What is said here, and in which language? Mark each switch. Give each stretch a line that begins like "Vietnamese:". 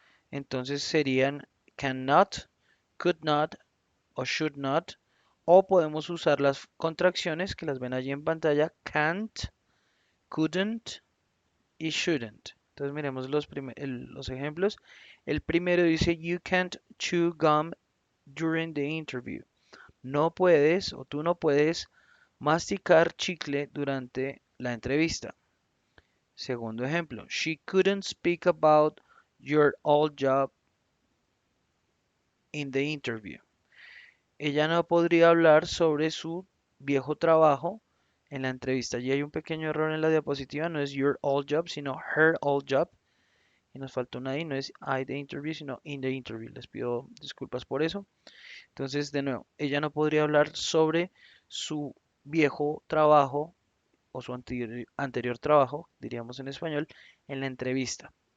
Spanish: Entonces serían cannot, could not o should not. O podemos usar las contracciones que las ven allí en pantalla, can't, couldn't y shouldn't. Entonces miremos los ejemplos. El primero dice,
English: You can't chew gum during the interview.
Spanish: No puedes o tú no puedes masticar chicle durante la entrevista. Segundo ejemplo,
English: She couldn't speak about your old job in the interview.
Spanish: Ella no podría hablar sobre su viejo trabajo en la entrevista. Allí hay un pequeño error en la diapositiva, no es
English: your old job,
Spanish: sino
English: her old job.
Spanish: Y nos faltó una I, no es
English: I the interview,
Spanish: sino
English: in the interview.
Spanish: Les pido disculpas por eso. Entonces, de nuevo, ella no podría hablar sobre su viejo trabajo o su anterior trabajo, diríamos en español, en la entrevista.